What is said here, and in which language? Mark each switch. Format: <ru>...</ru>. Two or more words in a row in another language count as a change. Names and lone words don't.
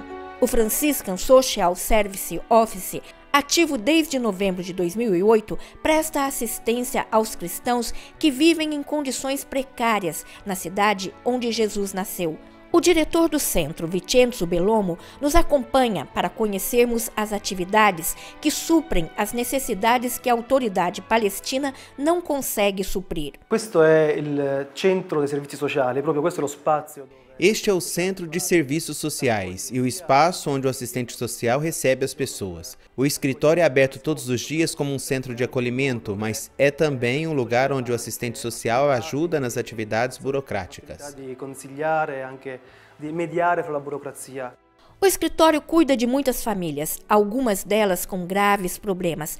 <pt>O Franciscan Social Service Office, ativo desde novembro de 2008, presta assistência aos cristãos que vivem em condições precárias na cidade onde Jesus nasceu. O diretor do centro, Vincenzo Bellomo, nos acompanha para conhecermos as atividades que suprem as necessidades que a autoridade palestina não consegue suprir.</pt> <it>Questo è il centro dei servizi sociali, proprio questo è lo spazio.</it> <pt>Este é o Centro de Serviços Sociais e o espaço onde o assistente social recebe as pessoas. O escritório é aberto todos os dias como um centro de acolhimento, mas é também um lugar onde o assistente social ajuda nas atividades burocráticas. O escritório cuida de muitas famílias, algumas delas com graves problemas.</pt>